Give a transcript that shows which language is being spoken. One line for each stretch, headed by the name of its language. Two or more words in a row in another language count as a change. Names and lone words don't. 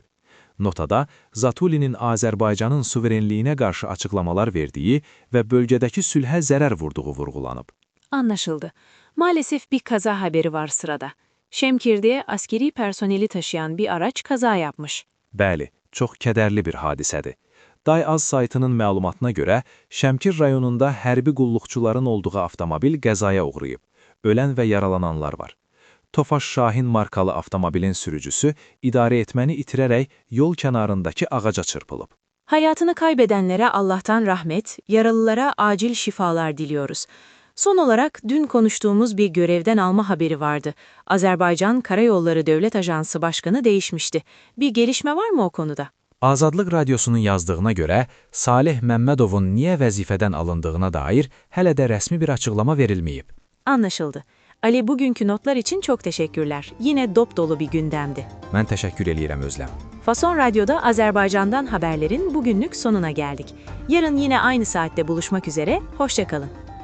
Azerbaijani: Notada Zatulinin Azərbaycanın suverenliyinə qarşı açıqlamalar verdiyi və bölgədəki sülhə zərər vurduğu vurğulanıb.
Turkish: Anlaşıldı. Maalesef bir kaza haberi var sırada. Şemkir'de askeri personeli taşıyan bir araç kaza yapmış.
Azerbaijani: Bəli, çox kədərli bir hadisədir. Day-Az saytının məlumatına görə, Şəmkir rayonunda hərbi qulluqçuların olduğu avtomobil qəzaya uğrayıb. Ölən və yaralananlar var. Tofaş Şahin markalı avtomobilin sürücüsü idarə etməni itirərək yol kənarındakı ağaca çırpılıb.
Turkish: Hayatını kaybedenlere Allah'tan rahmet, yaralılara acil şifalar diliyoruz. Son olarak dün konuştuğumuz bir görevden alma haberi vardı. Azerbaycan Karayolları Devlet Ajansı Başkanı değişmişti. Bir gelişme var mı o konuda?
Azerbaijani: Azadlıq Radyosunun yazdığına görə, Salih Məmmədovun niyə vəzifədən alındığına dair hələ də rəsmi bir açıqlama verilməyib.
Turkish: Anlaşıldı. Ali, bugünkü notlar için çok teşekkürler. Yine dop dolu bir gündemdi.
Azerbaijani: Mən təşəkkür eləyirəm Özlem.
Turkish: Fason Radyo'da Azerbaycan'dan haberlerin bugünlük sonuna geldik. Yarın yine aynı saatte buluşmak üzere, hoşça kalın.